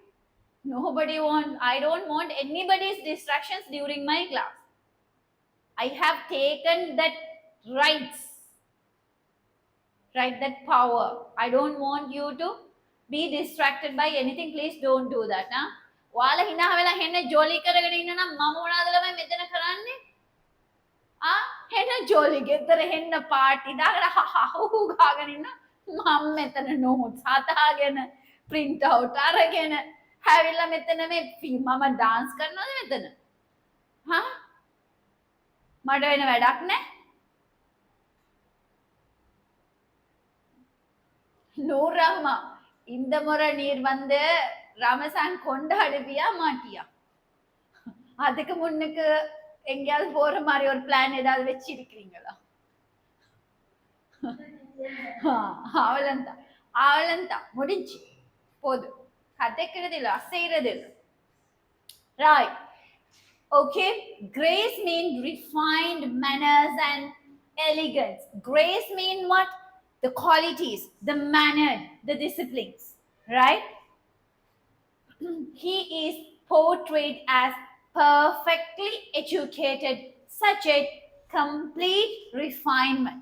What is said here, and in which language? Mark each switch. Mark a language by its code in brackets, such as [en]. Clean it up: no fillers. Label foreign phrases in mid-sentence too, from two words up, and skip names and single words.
[en] I don't want anybody's distractions during my class. I have taken that rights, right? That power. I don't want you to be distracted by anything. Please don't do that. [si] ඔයාලා hina වෙලා හෙන්න ජොලි කරගෙන ඉන්න නම් මම මොනවද ළමයි මෙතන කරන්නේ? හෙන්න ජොලි ගෙදර හෙන්න පාටි දාගෙන හහහු ගාගෙන ඉන්න මම මෙතන නෝට්ස් හදාගෙන [en] print out [si] අරගෙන හැවිලා මෙතන මේ මම dance කරනවද මෙතන? මට වෙන වැඩක් නැහැ. [ta] நூறாமா இந்த முறை நீர் வந்து ரமசான் கொண்டாடுவியா மாட்டியா? அதுக்கு முன்னுக்கு எங்கேயாவது போற மாதிரி ஒரு பிளான் ஏதாவது வச்சிருக்கிறீங்களா? அவளந்தான் அவளந்தான் முடிஞ்சு போதும். கதைக்கிறது இல்லை, அசைறது இல்லை. [en] Right. Okay. Grace means refined manners and elegance. Grace means what? The qualities, the manner, the disciplines, right? He is portrayed as perfectly educated, such a complete refinement.